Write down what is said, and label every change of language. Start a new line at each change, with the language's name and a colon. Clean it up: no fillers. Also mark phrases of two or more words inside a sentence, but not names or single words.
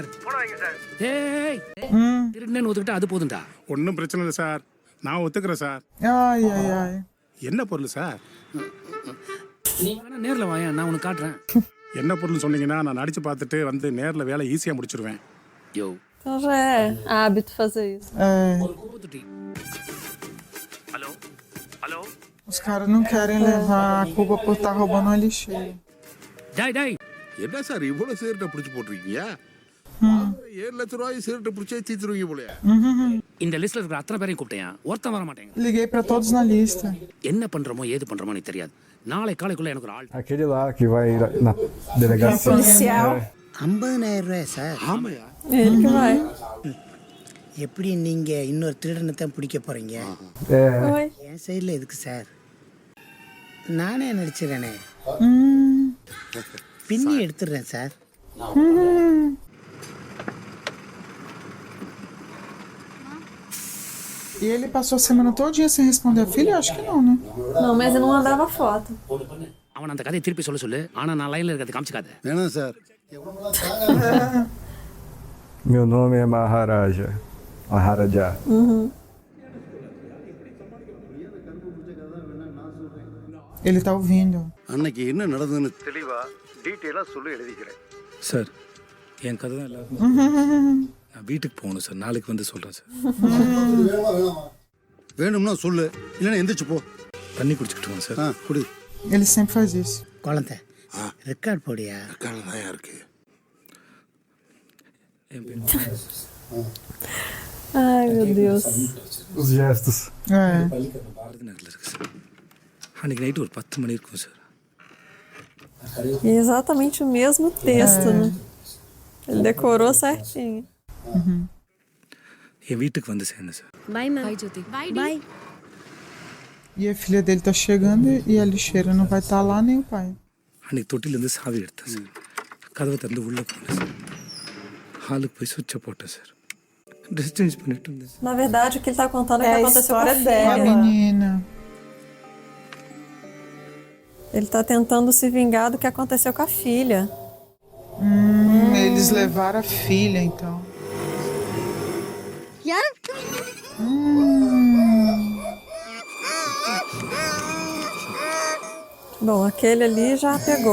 Tamil: ஏய் திருடனேன்னு ஒத்துக்கிட்டா அது போதும்டா. ஒன்றும் பிரச்சனை இல்லை சார், நான் ஒத்துக்கிறேன் சார்.
Portuguese: Ai, ai, ai.
Tamil: என்ன பொருள் சார்? நீ வேணா நேர்ல வாயா, நான் உனக்கு காட்டுறேன். என்ன பொருள் சொன்னீங்கன்னா நான் அடிச்சு பார்த்துட்டு வந்து நேர்ல வேலை ஈஸியா முடிச்சிருவேன். யோ
Portuguese: Então já é hábito fazer isso.
Tamil: ஒரு குப்பை தொட்டி. ஹலோ ஹலோ.
Portuguese: Os caras não querem levar a culpa por estar roubando uma lixeira.
Tamil: டேய் டேய், என்ன சார் இவ்வளவு சீரட்டை பிடிச்சு போட்டிருக்கீங்க? 7 லட்சம் ரூபாய் சீரட்டை பிடிச்சே தீத்துருவீங்க போலயா? இந்த லிஸ்ட்ல இருக்கிற அத்தனை பேரையும் கூப்பிட்டேன், ஒருத்தன் வர மாட்டேங்க.
Portuguese: Liguei pra todos na lista.
Tamil: என்ன பண்றோமோ ஏது பண்றோமோ எனக்கு தெரியாது. நாளை காலைக்குள்ள எனக்கு ஒரு ஆள்.
Portuguese: Aquele lá que vai na delegacia. Policial.
Tamil: 50,000 ரூபாய் சார். ஆமாயா.
Portuguese: Ele que vai.
Tamil: எப்படி நீங்க இன்னொரு திருடனை தான் பிடிக்க போறீங்க?
Portuguese: Oi.
Tamil: என் சைடில் எதுக்கு சார்? நானே நடிச்சிடறேனே. பின்னி எடுத்துடுறேன் சார்.
Portuguese: E ele passou a semana todinha sem responder a filha? Acho que não, né? Não, mas ele não mandava foto.
Tamil: அவன் அந்த கதையை திருப்பி சொல்ல சொல்லு, ஆனா நான் லைன்ல இருக்கிறது காமிச்சுக்காத. வேணாம் சார்.
Portuguese: Meu nome é Maharaja. Maharaja. Ele tá ouvindo.
Tamil: அன்னைக்கு என்ன நடந்ததுன்னு தெளிவா டீட்டெயிலா சொல்லி எழுதிக்கிறேன். சார் என் கதை தான் எல்லாரும். நான் வீட்டுக்கு போகணும் சார், நாளைக்கு வந்து சொல்கிறேன் சார். வேணும்னா சொல்லு, இல்லைன்னா எந்திரிச்சு போ. தண்ணி குடிச்சுக்கிட்டுமா சார்? குடி.
Portuguese: Ele sempre faz isso.
Tamil: குழந்தை ரெக்கார்ட் போடியா? ரெக்கார்டு தான் இருக்கு. என் பேர்
Portuguese: Ai, meu Deus. Os gestos.
Tamil: பாரதி நகரில் இருக்கு சார். அன்றைக்கி நைட்டு ஒரு 10 மணி இருக்கும் சார்.
Portuguese: E exatamente o mesmo texto, né? Ele decorou certinho.
Tamil: என் வீட்டுக்கு வந்து சேர்ந்தேன் சார்.
English: bye ma'am. Bye, Jyoti. பாய்.
Portuguese: E a filha dele tá chegando e a lixeira não vai estar lá nem o pai.
Tamil: அன்றைக்கி தொட்டிலேருந்து சாவி எடுத்தேன் சார். கதவை திறந்து உள்ளே போனேன் சார். ஹாலுக்கு போய் சுவிட்சை போட்டேன் சார்.
English: dress change
Tamil: பண்ணிட்டு இருந்தேன் சார்.
Portuguese: Na verdade, o que ele tá contando é É que a aconteceu com a história dela. A filha. menina. Ele tá tentando se vingar do que aconteceu com a filha. Eles levaram a filha, então.
Tamil: யார்?
Portuguese: Bom, aquele ali já pegou.